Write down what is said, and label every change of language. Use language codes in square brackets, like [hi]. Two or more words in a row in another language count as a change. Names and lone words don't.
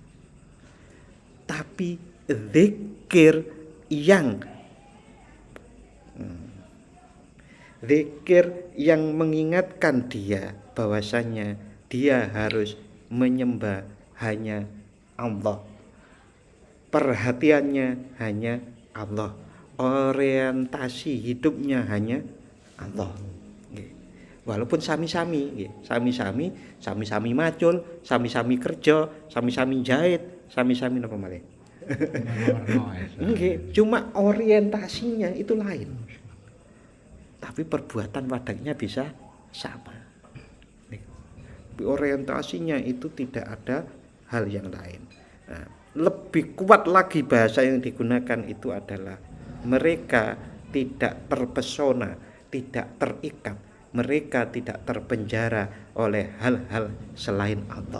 [id] Tapi zikir yang zikir yang mengingatkan dia bahwasanya dia harus menyembah hanya Allah, perhatiannya hanya Allah, orientasi hidupnya hanya Allah. [jv] Walaupun sami-sami macul, sami-sami kerja, sami-sami jahit, sami-sami napa malih. [id] Cuma orientasinya itu lain. Tapi perbuatan wadahnya bisa sama. Orientasinya itu tidak ada hal yang lain. Nah, lebih kuat lagi bahasa yang digunakan itu adalah mereka tidak terpesona, tidak terikat, mereka tidak terpenjara oleh hal-hal selain Allah.